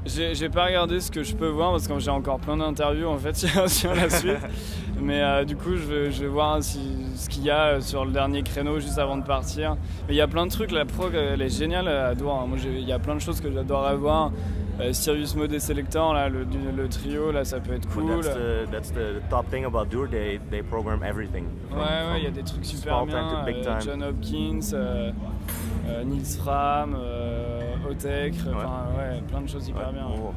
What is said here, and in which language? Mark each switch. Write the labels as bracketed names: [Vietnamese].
[French] J'ai pas regardé ce que je peux voir parce que j'ai encore plein d'interviews en fait sur la suite. Mais du coup, je vais voir ce qu'il y a sur le dernier créneau juste avant de partir. Mais il y a plein de trucs. La prog, elle est géniale à Dour. Moi, il y a plein de choses que j'adorerais voir. Sirius Mode et Selector, là, le trio, là, ça peut être cool. [English] That's the top thing about Dour. They program everything. [French] Ouais, il y a des trucs super bien. John Hopkins, Nils Fram, Otek, plein de choses hyper bien.